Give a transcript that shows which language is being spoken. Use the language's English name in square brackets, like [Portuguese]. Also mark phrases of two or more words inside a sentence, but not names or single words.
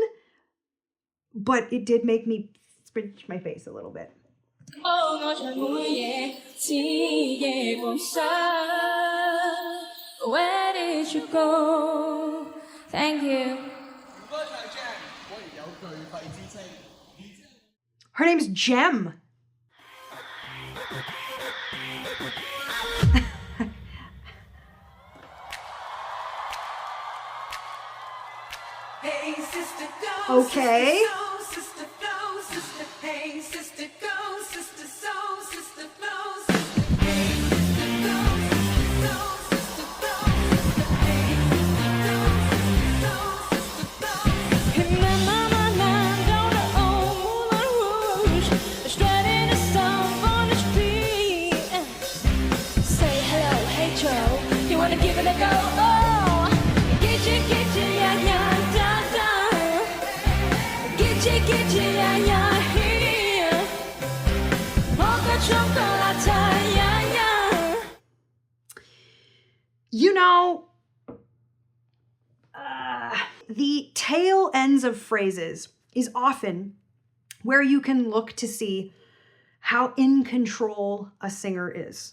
[English] But it did make me scrunch my face a little bit. Where did you go? Thank you. Her name's G.E.M. Hey, sister, go, Okay. sister, go, sister, hey, sister, go, sister, so, sister, flow, sister, hey, sister, go, sister, go, sister, hey, sister, go, sister, flow. Hey, man, down the old Moulin Rouge, strutting a song on the street. Say hello, hey Joe, you wanna give it a go? Oh, get you, yeah, yeah. You know, the tail ends of phrases is often where you can look to see how in control a singer is.